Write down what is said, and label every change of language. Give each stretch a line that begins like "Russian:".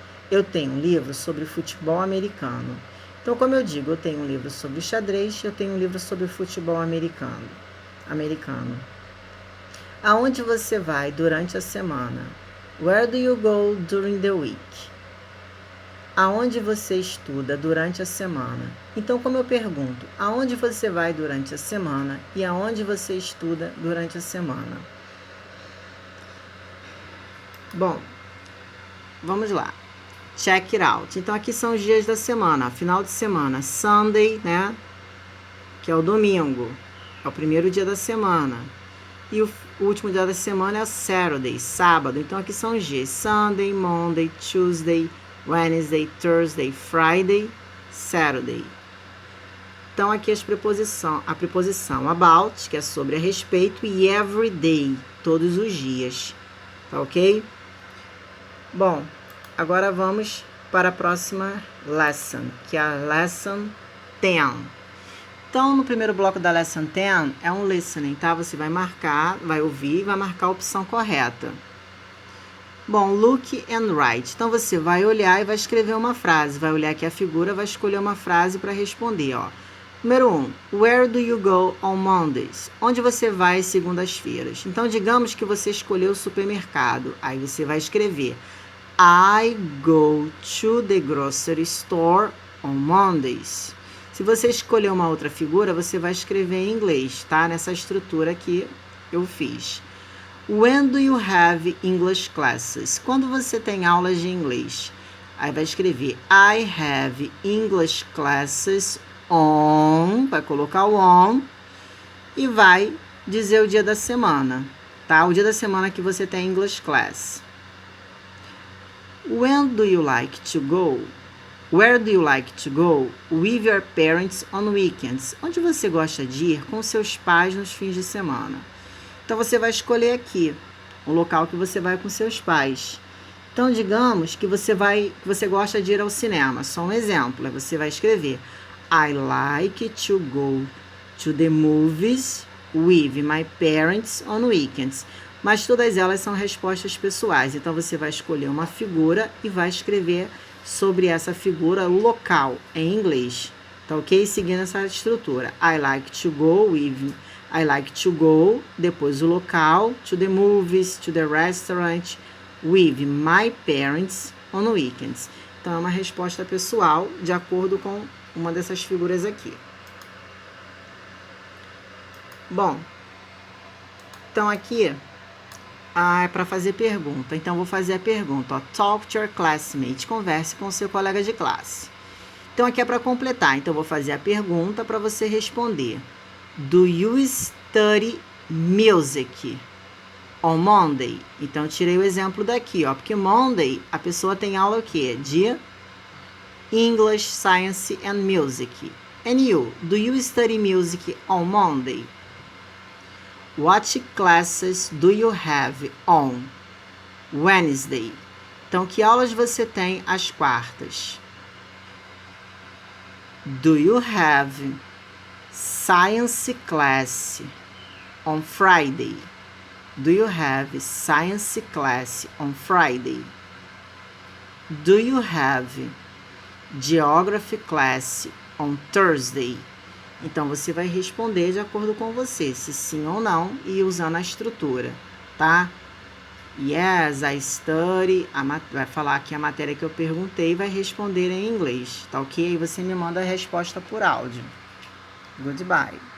Portuguese: Eu tenho um livro sobre futebol americano. Então, como eu digo, eu tenho um livro sobre xadrez, eu tenho um livro sobre futebol americano. Aonde você vai durante a semana?
English: Where do you go during the week?
Portuguese: Aonde você estuda durante a semana? Então, como eu pergunto, aonde você vai durante a semana e aonde você estuda durante a semana? Bom, vamos lá.
English: Check it out.
Portuguese: Então, aqui são os dias da semana, final de semana. Sunday, né? Que é o domingo. É o primeiro dia da semana. E o último dia da semana é Saturday, sábado. Então, aqui são os dias.
English: Sunday, Monday, Tuesday, Wednesday, Thursday, Friday, Saturday.
Portuguese: Então, aqui a preposição about, que é sobre a respeito, e
English: every day,
Portuguese: todos os dias. Tá ok? Bom, agora vamos para a próxima lesson, que é a lesson 10. Então, no primeiro bloco da lesson 10 é um listening, tá? Você vai marcar, vai ouvir e vai marcar a opção correta. Bom, look and write. Então, você vai olhar e vai escrever uma frase. Vai olhar aqui a figura, vai escolher uma frase para responder, ó. Número 1.
English: Where do you go on Mondays?
Portuguese: Onde você vai às segundas-feiras? Então, digamos que você escolheu o supermercado. Aí, você vai escrever
English: I go to the grocery store on Mondays.
Portuguese: Se você escolher uma outra figura, você vai escrever em inglês, tá? Nessa estrutura que eu fiz.
English: When do you have English classes?
Portuguese: Quando você tem aulas de inglês? Aí vai escrever
English: I have English classes on,
Portuguese: vai colocar o on e vai dizer o dia da semana, tá? O dia da semana que você tem English class.
English: When do you like to go? Where do you like to go with your parents on weekends?
Portuguese: Onde você gosta de ir com seus pais nos fins de semana? Então, você vai escolher aqui o local que você vai com seus pais. Então, digamos que você gosta de ir ao cinema. Só um exemplo, você vai escrever
English: I like to go to the movies with my parents on weekends.
Portuguese: Mas todas elas são respostas pessoais. Então, você vai escolher uma figura e vai escrever sobre essa figura o local em inglês. Tá ok? Seguindo essa estrutura.
English: I like to go,
Portuguese: depois o local,
English: to the movies, to the restaurant, with my parents on weekends.
Portuguese: Então, é uma resposta pessoal de acordo com uma dessas figuras aqui. Bom, então aqui é para fazer pergunta. Então, vou fazer a pergunta. Ó,
English: talk to your classmate.
Portuguese: Converse com o seu colega de classe. Então, aqui é para completar. Então, eu vou fazer a pergunta para você responder.
English: Do you study music on Monday?
Portuguese: Então, eu tirei o exemplo daqui, ó. Porque Monday, a pessoa tem aula o quê?
English: De English, Science and Music. And you? Do you study music on Monday? What classes do you have on Wednesday?
Portuguese: Então, que aulas você tem às quartas?
English: Do you have science class on Friday? Do you have science class on Friday? Do you have geography class on Thursday?
Portuguese: Então, você vai responder de acordo com você, se sim ou não, e usando a estrutura, tá?
English: Yes, I study.
Portuguese: Vai falar aqui a matéria que eu perguntei e vai responder em inglês, tá ok? Aí você me manda a resposta por áudio.
English: Goodbye.